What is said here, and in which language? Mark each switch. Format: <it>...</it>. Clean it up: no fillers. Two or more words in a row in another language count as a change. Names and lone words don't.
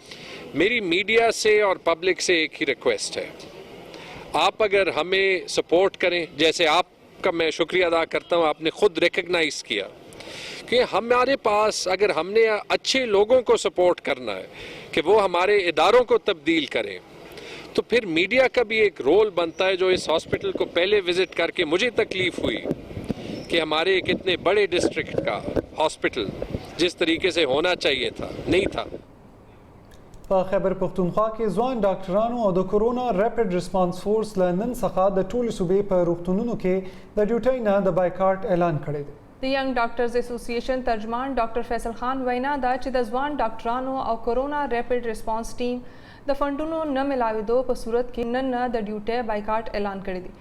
<ur>میری میڈیا سے اور پبلک سے ایک ہی ریکویسٹ ہے, آپ اگر ہمیں سپورٹ کریں, جیسے آپ کا میں شکریہ ادا کرتا ہوں, آپ نے خود ریکگنائز کیا کہ ہمارے پاس اگر ہم نے اچھے لوگوں کو سپورٹ کرنا ہے کہ وہ ہمارے اداروں کو تبدیل کریں, تو پھر میڈیا کا بھی ایک رول بنتا ہے. جو اس ہاسپٹل کو پہلے وزٹ کر کے مجھے تکلیف ہوئی کہ ہمارے ایک اتنے بڑے ڈسٹرکٹ کا ہاسپٹل جس طریقے سے ہونا چاہیے تھا نہیں تھا.</ur> <ps>په خیبر پختونخوا کې ځوان ډاکټرانو او د کورونا</ps> <en>rapid response force</en> <ps>له نن څخه د ټولې صوبې په روغتونونو کې د ډیوټۍ نه د بایکاټ اعلان کړی دی. د ینګ ډاکټرز اسوسییشن ترجمان ډاکټر فیصل خان وینا ده چې د ځوان ډاکټرانو او کورونا</ps> <en>rapid response team</en> <ps>د فنډونو نه ملاوېدو په صورت کې نن نه د ډیوټۍ بایکاټ اعلان کړی دی.</ps>